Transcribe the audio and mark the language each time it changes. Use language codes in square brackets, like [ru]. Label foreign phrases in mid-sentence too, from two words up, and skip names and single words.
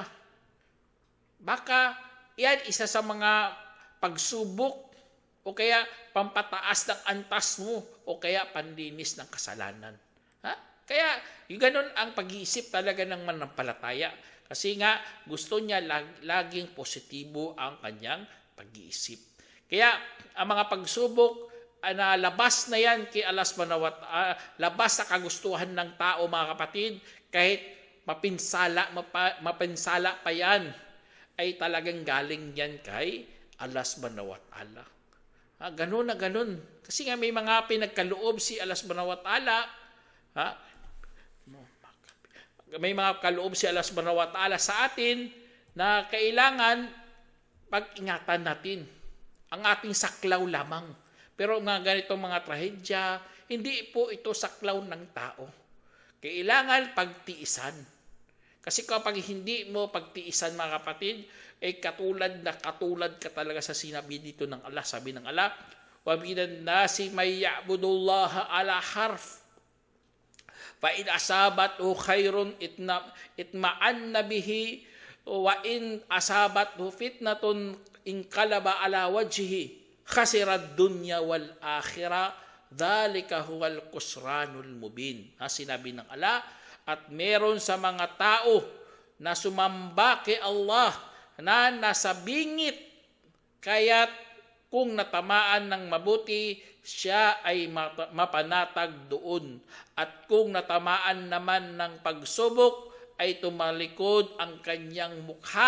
[tl] Baka yan isa sa mga pagsubok o kaya pampataas ng antas mo o kaya panlinis ng kasalanan. Kaya yung ganun ang pag-iisip talaga ng manampalataya. Kasi nga gusto niya laging positibo ang kanyang pag-iisip. Kaya ang mga pagsubok, na labas na yan kay Allah [ar] سبحانه وتعالى, [tl] labas sa kagustuhan ng tao mga kapatid, kahit mapinsala pa yan, ay talagang galing yan kay Allah [ar] سبحانه وتعالى. [tl] Ganun na ganun. Kasi nga may mga pinagkaloob si Allah [ar] سبحانه وتعالى, [tl] may mga kaloob si Allah [ar] سبحانه وتعالى [tl] sa atin na kailangan pag-ingatan natin ang ating saklaw lamang. Pero mga ganitong mga trahedya, hindi po ito saklaw ng tao. Kailangan pagtiisan. Kasi kapag hindi mo pagtiisan mga kapatid, ay katulad ka talaga sa sinabi dito ng Allah. Sabi ng Allah, [ar] ومن الناس من يعبد الله على حرف. فإن أصابه خير اطمأن به وإن أصابته فتنة انقلب على وجهه خسر الدنيا والآخرة ذلك هو الخسران المبين. [tl] Sinabi ng Allah, at meron sa mga tao na sumamba kay Allah na nasa bingit, kaya't kung natamaan ng mabuti, siya ay mapanatag doon. At kung natamaan naman ng pagsubok, ay tumalikod ang kanyang mukha.